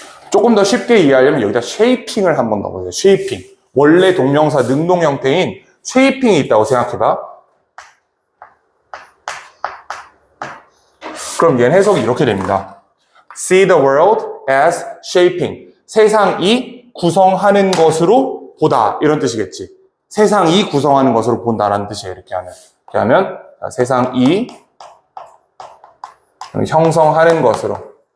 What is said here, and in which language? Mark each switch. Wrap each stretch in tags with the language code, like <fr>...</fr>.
<ko>조금 더 쉽게 이해하려면 여기다 쉐이핑을 한번 넣어보세요. 쉐이핑. 원래 동명사 능동 형태인 쉐이핑이 있다고 생각해봐. 그럼 얘는 해석이 이렇게 됩니다.</ko> <en>See the world as shaping.</en> <ko>세상이 구성하는 것으로 보다. 이런 뜻이겠지. 세상이 구성하는 것으로 본다라는 뜻이에요. 이렇게 하면 세상이 형성하는 것으로.</ko>